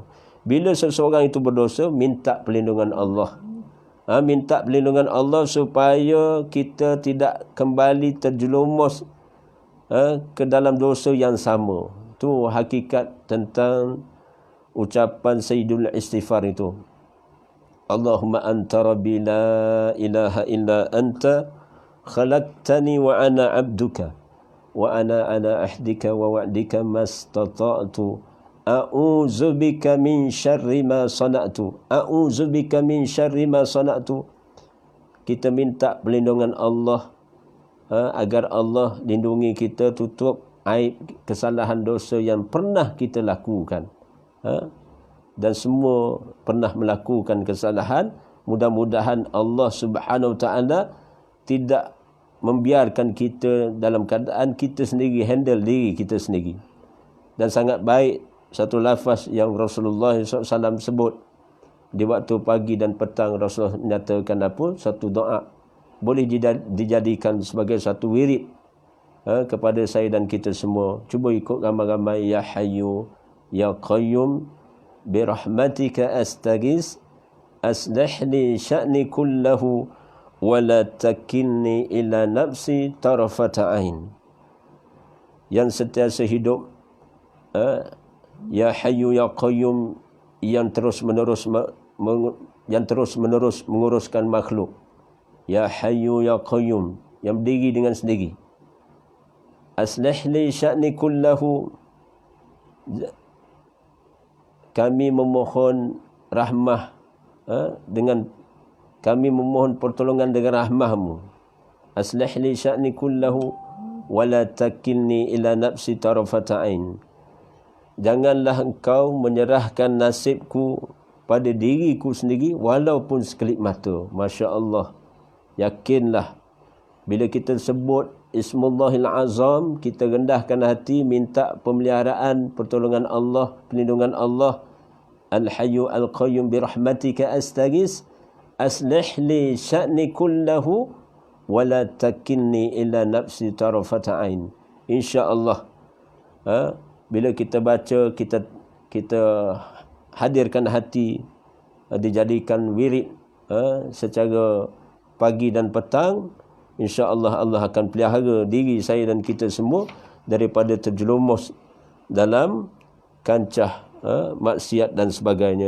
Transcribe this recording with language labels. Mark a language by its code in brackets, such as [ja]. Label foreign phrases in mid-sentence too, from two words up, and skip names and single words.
[ms] Bila seseorang itu berdosa, minta perlindungan Allah. Minta perlindungan Allah supaya kita tidak kembali terjerumus ke dalam dosa yang sama. Itu hakikat tentang ucapan Sayyidul Istighfar itu. [ar] اللهم أنت ربي لا إله إلا أنت خلقتني وأنا عبدك وأنا على عهدك ووعدك ما استطعت أعوذ بك من شر ما صنعت. أعوذ بك من شر ما صنعت. [ms] Kita minta perlindungan Allah agar Allah lindungi kita, tutup aib kesalahan dosa yang pernah kita lakukan. Dan semua pernah melakukan kesalahan. Mudah-mudahan [ar] الله سبحانه وتعالى [ms] tidak membiarkan kita dalam keadaan kita sendiri handle diri kita sendiri. Dan sangat baik satu lafaz yang Rasulullah SAW sebut di waktu pagi dan petang. Rasulullah menyatakan apa? Satu doa boleh dijadikan sebagai satu wirid kepada saya dan kita semua. Cuba ikut ramai-ramai. [ar] يا حي يا قيوم برحمتك أستغيث أصلح لي شأني كله ولا تكلني إلى نفسي طرفة عين. [ms] Yang sentiasa hidup, [ar] يا حي يا قيوم, [ms] yang terus menerus menguruskan makhluk. [ar] يا حي يا قيوم, [ms] yang berdiri dengan sendiri. [ar] أصلح لي شأني كله, [ms] kami memohon rahmah dengan kami memohon pertolongan dengan rahmahmu. [ar] أصلح لي شأني كله ولا تكلني إلى نفسي طرفة عين. [ms] Janganlah engkau menyerahkan nasibku pada diriku sendiri walaupun sekelip mata. [ar] ما شاء الله. [ms] Yakinlah bila kita sebut [ar] اسم الله الأعظم, [ms] kita rendahkan hati, minta pemeliharaan, pertolongan Allah, perlindungan Allah. [ar] الحي القيوم برحمتك أستغيث أصلح لي شأني كله ولا تكلني إلى نفسي طرفة عين. إن شاء الله [ms] bila kita baca, kita hadirkan hati, dijadikan wirid secara pagi dan petang, [ar] إن شاء الله [ms] Allah akan pelihara diri saya dan kita semua daripada terjerumus dalam kancah maksiat dan sebagainya.